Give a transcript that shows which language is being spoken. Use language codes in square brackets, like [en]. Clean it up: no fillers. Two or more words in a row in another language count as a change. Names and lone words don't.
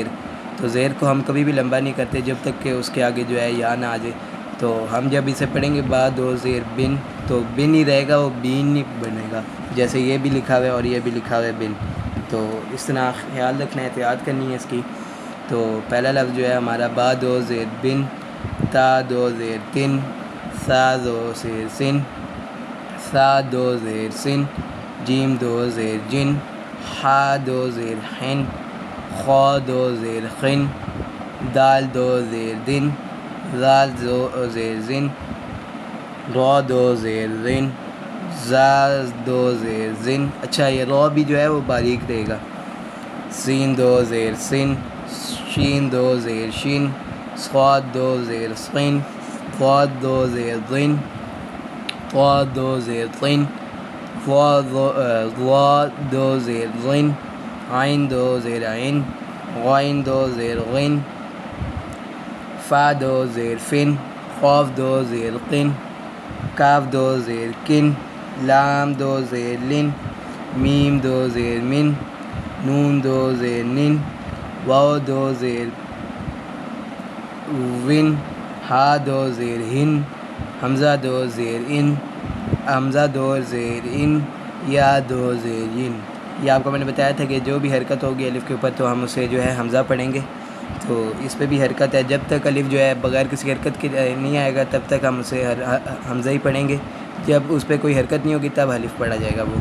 [ur] تو زیر کو ہم کبھی بھی لمبا نہیں کرتے جب تک کہ اس کے آگے جو ہے یا نہ آ جائے۔ تو ہم جب اسے پڑھیں گے با دو زیر بن، تو بن ہی رہے گا، وہ بین نہیں بنے گا، جیسے یہ بھی لکھا ہوا ہے اور یہ بھی لکھا ہوا ہے بن۔ تو اس طرح خیال رکھنا ہے، احتیاط کرنی ہے اس کی۔ تو پہلا لفظ جو ہے ہمارا با دو زیر بن، تا دو زیر تن، سا دو زیر سن، سا دو زیر سن، جیم دو زیر جن، حا دو زیر حن، خا دو زیر خن، دال دو زیر دن، زال دو زیر زن، را دو زیر زن، زا دو زیر زن۔ اچھا، یہ را بھی جو ہے وہ باریک رہے گا۔ سین دو زیر سن، شین دو زیر شین، صاد دو زیر صین، ضاد دو زیر ضن، طا دو زیر طن، ضا دو زیر ضن، عین دو زیر عین، غین دو زیر غین، فا دو زیر فن، قاف دو زیر قن، کاف دو زیر کن، لام دو زیر لن، میم دو زیر من، نون دو زیر نن، واو دو زیر ون، ہا دو زیر ہن، حمزہ دو زیر ان، حمزہ دو زیر ان، یا دو زیر ین۔ یہ آپ کو میں نے بتایا تھا کہ جو بھی حرکت ہوگی الف کے اوپر تو ہم اسے جو ہے حمزہ پڑھیں گے۔ تو اس پہ بھی حرکت ہے، جب تک الف جو ہے بغیر کسی حرکت کے نہیں آئے گا تب تک ہم اسے حمزہ ہی پڑھیں گے، جب اس پہ کوئی حرکت نہیں ہوگی تب الف پڑھا جائے گا وہ۔